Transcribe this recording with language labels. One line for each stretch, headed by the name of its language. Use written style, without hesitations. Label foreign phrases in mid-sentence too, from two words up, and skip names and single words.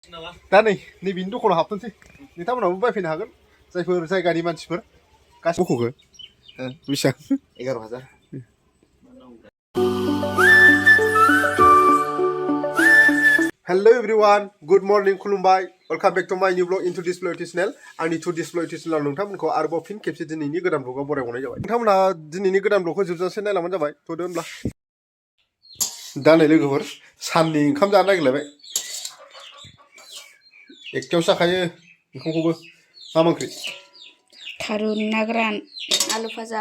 Bodo: दा नैबेनि दखानाव हाबथोंसै नोंथांमोनाबो बायफैनो हागोन जायफोर जायगानि मानसिफोर गासिबो बख'खो बेसेबां 11,000
English: Hello everyone, good morning
Bodo: खुलुमबाय
English: welcome back to my new vlog into this vlog channel
Bodo: आंनि
English: to this vlog channel
Bodo: नोंथांमोनखौ आरोबाव फिन खेबसे दिनैनि गोदान vlogआव बरायहरनाय जाबाय नोंथांमोना दिनैनि गोदान vlogखौ जोबजासे नायलांबानो जाबाय थ'दो होनब्ला दा नै लोगोफोर साननि ओंखाम जानो नागिरलायबाय एकथायावसो जाखायो ओंखामखौबो मा ओंख्रि थारुन ना गोरान आलु भाजा